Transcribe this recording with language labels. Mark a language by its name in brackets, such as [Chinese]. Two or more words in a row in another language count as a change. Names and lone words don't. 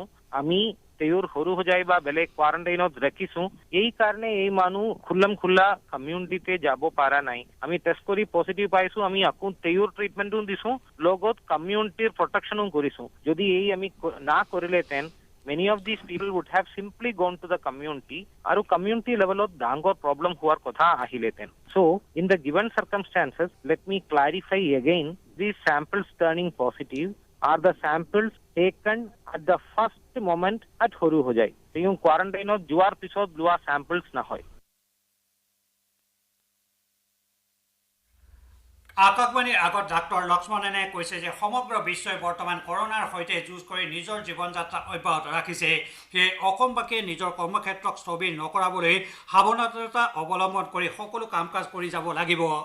[Assamese] আমি তেওঁৰ সৰুসজাই বা বেলেগ কোৱাৰেণ্টাইনত ৰাখিছো। এই কাৰণে এই মানুহ খোলা কমিউনিটিতে যাব পৰা নাই। আমি টেষ্ট কৰি পজিটিভ পাইছো, আমি আকৌ তেওঁৰ ট্ৰিটমেণ্টো দিছো, লগত কমিউনিটিৰ প্ৰটেকশ্যনো কৰিছো। যদি এই আমি না কৰিলেহেঁতেন [English] many of these people would have simply gone to the community [Assamese] আৰু community levelত ডাঙৰ problem হোৱাৰ কথা আহিলেহেঁতেন। [English] So in the given circumstances, let me clarify again, these samples turning positive are the samples taken at the first moment at [Assamese] সৰু সজাই। তেওঁ কোৱাৰেণ্টাইনত যোৱাৰ পিছত লোৱা samples নহয়। আকাশবাণীৰ আগত ডাক্তৰ লক্ষ্মণনে কৈছে যে সমগ্ৰ বিশ্বই বৰ্তমান কৰোনাৰ সৈতে যুঁজ কৰি নিজৰ জীৱন যাত্ৰা অব্যাহত ৰাখিছে। সেয়ে অসমবাসীয়ে নিজৰ কৰ্মক্ষেত্ৰক স্থবিৰ নকৰাবলৈ সাৱধানতা অৱলম্বন কৰি সকলো কাম কাজ কৰি যাব লাগিব।